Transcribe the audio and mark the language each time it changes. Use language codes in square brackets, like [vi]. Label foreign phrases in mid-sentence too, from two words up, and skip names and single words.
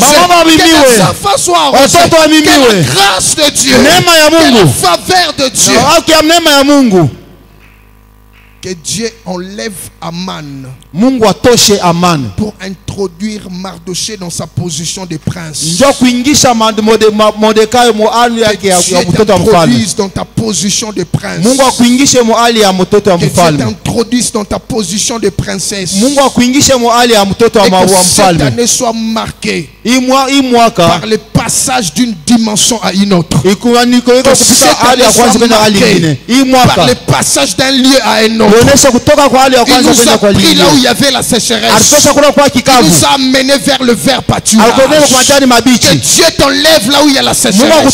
[fr] Que les enfants soient arrosés. Que la grâce de Dieu, que la faveur de Dieu, que Dieu enlève Aman pour introduire Mardoché dans sa position de prince. Que Dieu t'introduise dans ta position de prince. [sw] Mungu akuingishe mahali ya mtoto wa mfalme. [fr] Que Dieu t'introduise dans ta position de princesse. [sw] Mungu akuingishe mahali ya mtoto wa mfalme. [fr] Et que cette année soit marquée par le passage d'une dimension à une autre. Que cette année soit marquée par le passage d'un lieu à un autre. Il nous a pris là où il y avait la sécheresse. Il nous a amené vers le vert pâturage. Que Dieu t'enlève là où il y a la sécheresse.